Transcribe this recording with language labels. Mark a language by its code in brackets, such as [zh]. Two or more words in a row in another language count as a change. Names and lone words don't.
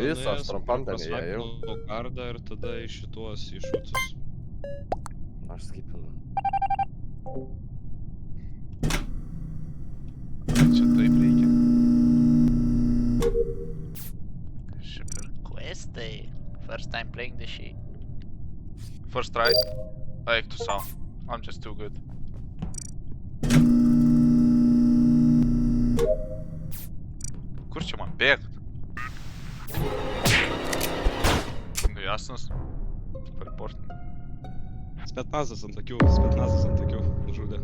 [lt] visą, aš trumpam ten įėjau. pasvapinau kardą ir tada į šituos iššūtus. Aš skipinu. Čia taip reikia. Šiaip ir questai. [en] First time playing the shit. First try. [lt] Eik tu sau. [en] I'm just too good. [lt] Kur čia man bėgt? Nu jasnas. Teleportin. Spetnazas ant akių žudė.